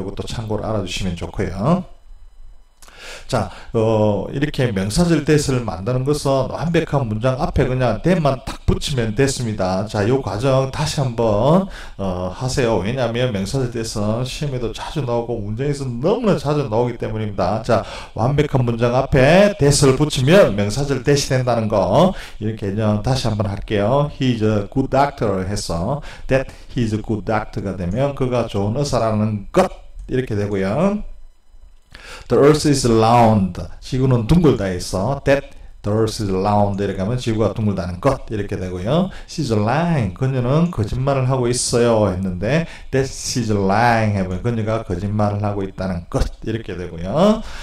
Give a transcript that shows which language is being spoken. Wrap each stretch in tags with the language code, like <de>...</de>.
<ko>이것도 참고로 알아주시면 좋고요. 자, 이렇게 명사절 that을 만드는 것은 완벽한 문장 앞에 그냥 that만 딱 붙이면 됐습니다. 자, 이 과정 다시 한번 하세요. 왜냐하면 명사절 that은 시험에도 자주 나오고 문장에서 너무나 자주 나오기 때문입니다. 자, 완벽한 문장 앞에 that을 붙이면 명사절 that이 된다는 거 이렇게 다시 한번 할게요.</ko> <en>He is a good doctor</en> <ko>해서</ko> <en>that he is a good doctor가</en> <ko>되면 그가 좋은 의사라는 것 이렇게 되고요.</ko> <en>The earth is round.</en> <ko>지구는 둥글다 해서</ko> <en>that the earth is round</en> <ko>이렇게 하면 지구가 둥글다는 것 이렇게 되고요.</ko> <en>She's lying.</en> <ko>그녀는 거짓말을 하고 있어요 했는데</ko> <en>that she's lying</en> <ko>해보면 그녀가 거짓말을 하고 있다는 것 이렇게 되고요.</ko>